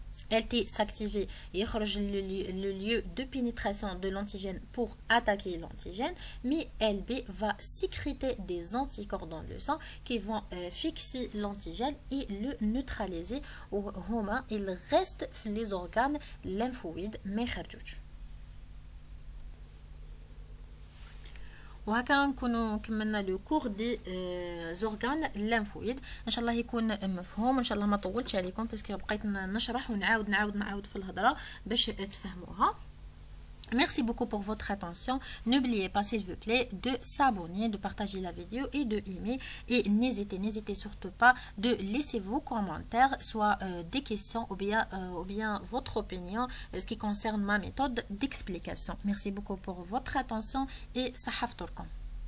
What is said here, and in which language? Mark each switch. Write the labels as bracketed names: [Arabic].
[French] LT s'activer et le lieu de pénétration de l'antigène pour attaquer l'antigène, mais LB va sécréter des anticorps dans le sang qui vont fixer l'antigène et le neutraliser. Il reste les organes lymphoïdes mais [Arabic] خرجوش. وهكا نكونوا كملنا لو كور دي زورغان لامفويد. ان شاء الله يكون مفهوم، ان شاء الله ما طولتش عليكم باسكو بقيت نشرح ونعاود في الهضره باش تفهموها. [French] Merci beaucoup pour votre attention. N'oubliez pas s'il vous plaît de s'abonner, de partager la vidéo et de aimer. Et n'hésitez surtout pas de laisser vos commentaires, soit des questions ou bien votre opinion ce qui concerne ma méthode d'explication. Merci beaucoup pour votre attention et sahafturkom.